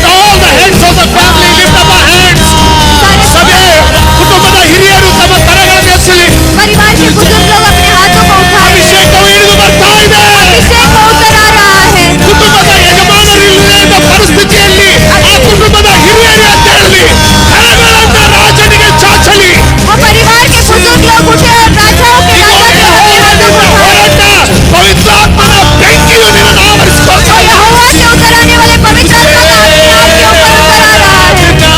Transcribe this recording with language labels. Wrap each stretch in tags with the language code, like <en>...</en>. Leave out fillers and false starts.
<en>Let all the heads of the family lift up our hands.</en> <hi>सभी</hi> <kn>ಕುಟುಂಬದ ಹಿರಿಯರು ತಮ್ಮ ಕರಗಳನ್ನು ಎತ್ತಲಿ.</kn> <hi>परिवार के बुजुर्ग लोग अपने हाथों को उठाएं.</hi> <kn>ಅಭಿಷೇಕವು ಇಳಿದು ಬರ್ತಾ ಇದೆ.</kn> <hi>अभिषेक उतर आ रहा है.</hi> <kn>ಕುಟುಂಬದ ಯಜಮಾನರಿಲ್ಲದ ಪರಿಸ್ಥಿತಿಯಲ್ಲಿ ಆ ಕುಟುಂಬದ ಹಿರಿಯರು ಎದ್ದೇಳಲಿ, ಕರಗಳನ್ನ ರಾಜನಿಗೆ ಚಾಚಲಿ.</kn> <hi>वो परिवार के बुजुर्ग लोग उठे और राजाओं के राजा के अपने हाथों को उठाएं.</hi> <kn>ಪವಿತ್ರಾತ್ಮನ ಬೆಂಕಿಯು ನಿನ್ನನ್ನು ಆವರಿಸಿಕೊಳ್ತಾ ಇದೆ.</kn> <hi>यहोवा से उतर आने वाले पवित्र आत्मा का अपने आप के ऊपर उतर आ रहा है.</hi>